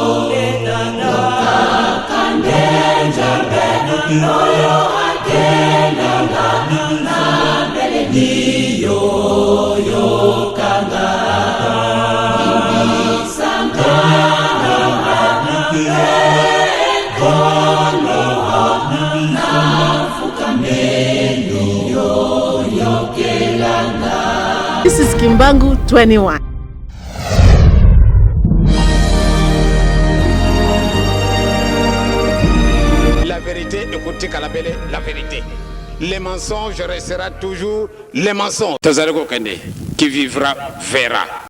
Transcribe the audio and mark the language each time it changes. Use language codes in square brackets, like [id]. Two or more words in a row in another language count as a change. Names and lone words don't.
[ln] yokakande njombe oyo akendanga na mbeleni yo kanga ibisanga kondo nafukame yo kelanga. [en] This is Kimbangu 21. [fr] La vérité, écoutez Kalabele, la vérité. Les mensonges restera toujours les mensonges. [ln] Tazareko Kende, [fr] qui vivra verra.